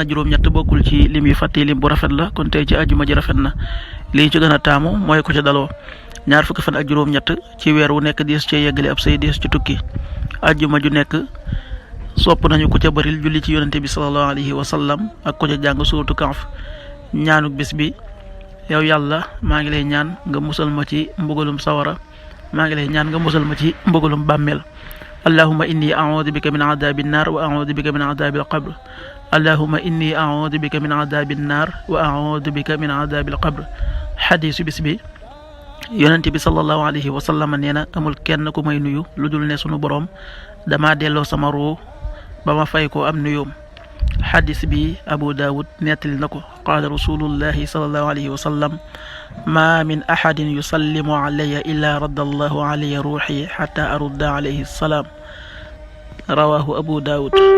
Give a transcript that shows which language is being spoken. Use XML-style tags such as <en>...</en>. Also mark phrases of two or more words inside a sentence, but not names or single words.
<wo>ak juróom-ñett bokkul ci lim yu fàtte lim bu rafet la kon tey ci ajjuma ji rafet na lii ci gën a taamu mooy ko ca daloo ñaar fukki fan ak juróom-ñett ci weer wu nekk dees cee yeggale ab say dees ci tukki ajjuma ju nekk sopp nañu ko ca baril julli ci yonente bi</wo> <ar>صلى الله عليه وسلم</ar> <wo>ak ko ca jàng suuratu Kahf ñaanuk bis bi yow yàlla maa ngi lay ñaan nga musal ma ci mbugalum sawara maa ngi lay ñaan nga musal ma ci mbugalum bàmmeel</wo> <ar>اللهم إني أعوذ بك من عذاب النار وأعوذ بك من عذاب القبر اللهم إني أعوذ بك من عذاب النار وأعوذ بك من عذاب القبر</ar> <wo>xadiisu bis bi yonente bi</wo> <ar>صلى الله عليه وسلم</ar> <wo>nee na amul kenn ku may nuyu lu dul ne sunu boroom dama delloo sama ruu ba ma fay ko am nuyoom xadis bi abu daawud nettali na ko</wo> <ar>قال رسول الله صلى الله عليه وسلم ما من أحد يسلم علي إلا رد الله علي روحي حتى أرد عليه السلام رواه أبو داود</ar>